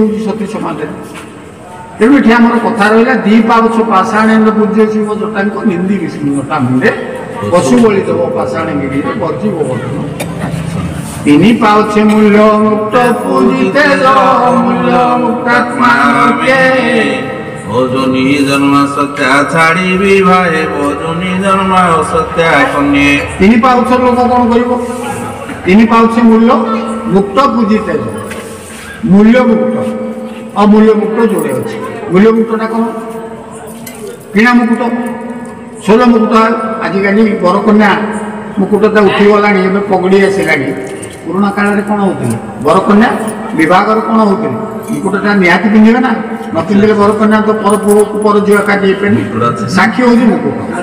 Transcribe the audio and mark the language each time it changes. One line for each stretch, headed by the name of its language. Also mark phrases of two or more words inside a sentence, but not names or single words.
Odia: ସିଏ ହେଉଛି ସତୀ ସମାଜରେ। ତେଣୁ ଏଠି ଆମର କଥା ରହିଲା ଦି ପାଉଛ ପାଷାଣେନ୍ଦ୍ର ପୂଜ୍ୟ ଶିବ ଜଟାଙ୍କ ନିନ୍ଦି ବିଷ୍ଣୁ ଜଟା ମୁଣ୍ଡେ ପଶୁ ବଳି ଦେବ ପାଷାଣ ଗିରିରେ ବର୍ଜିବ ବର୍ତ୍ତନ ତିନି ପାଉଛେ ମୂଲ୍ୟ ମୁକ୍ତ ପୂଜିତେ ମୂଲ୍ୟ ମୁକ୍ତାତ୍ମା
Bangla: ভজনী জন্ম সত্যা ছাড়িবি ভাই ভজনী জন্ম সত্যা কন্যে
Odia: ତିନି ପାଉଛ ଲୋକ କଣ କରିବ ତିନି ପାଉଛେ ମୂଲ୍ୟ ମୁକ୍ତ ପୂଜିତେ ମୂଲ୍ୟ ମୁକ୍ତ ଅମୂଲ୍ୟ ମୁକ୍ତ ଯୋଡ଼େ ଅଛି ମୂଲ୍ୟ ମୁକ୍ତଟା କଣ କିଣା ମୁକୁଟ ଷୋଲ ମୁକୁଟ ଆଜିକାଲି ବରକନ୍ୟା ମୁକୁଟଟା ଉଠିଗଲାଣି ଏବେ ପଗଡ଼ି ଆସିଲାଣି ପୁରୁଣା କାଳରେ କଣ ହଉଥିଲେ ବରକନ୍ୟା ବିବାହର କଣ ହଉଥିଲେ ମୁକୁଟଟା ନିହାତି ପିନ୍ଧିବେ ନା ନ ପିନ୍ଧିଲେ ବରକନ୍ୟା ତ ପର ପୁଅକୁ ପର ଝିଅ କାଟି ହେଇପାରିନି ସାକ୍ଷୀ ହଉଛି ମୁକୁଟ